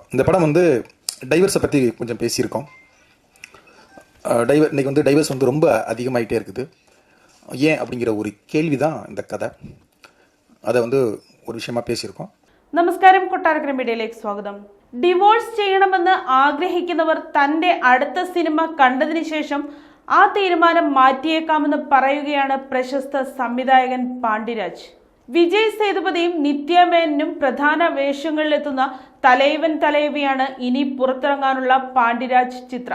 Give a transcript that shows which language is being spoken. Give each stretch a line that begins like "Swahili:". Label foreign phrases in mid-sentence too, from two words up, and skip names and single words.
Tamil: இந்த படம் வந்து டைவர்ஸை பற்றி கொஞ்சம் பேசியிருக்கோம். இன்றைக்கி வந்து டைவர்ஸ் வந்து ரொம்ப அதிகமாகிட்டே இருக்குது. ஏன் அப்படிங்கிற ஒரு கேள்வி தான் இந்த கதை. அதை வந்து ஒரு விஷயமாயி பேசியிருக்கும்.
Malayalam: നമസ്കാരം, കൊട്ടാരക്കര മീഡിയയിലേക്ക് സ്വാഗതം. ഡിവോഴ്സ് ചെയ്യണമെന്ന് ആഗ്രഹിക്കുന്നവർ തന്റെ അടുത്ത സിനിമ കണ്ടതിന് ശേഷം ആ തീരുമാനം മാറ്റിയേക്കാമെന്ന് പറയുകയാണ് പ്രശസ്ത സംവിധായകൻ പാണ്ഡിരാജ്. വിജയ് സേതുപതിയും നിത്യ മേനനും പ്രധാന വേഷങ്ങളിലെത്തുന്ന തലൈവൻ തലൈവിയാണ് ഇനി പുറത്തിറങ്ങാനുള്ള പാണ്ഡിരാജ് ചിത്രം.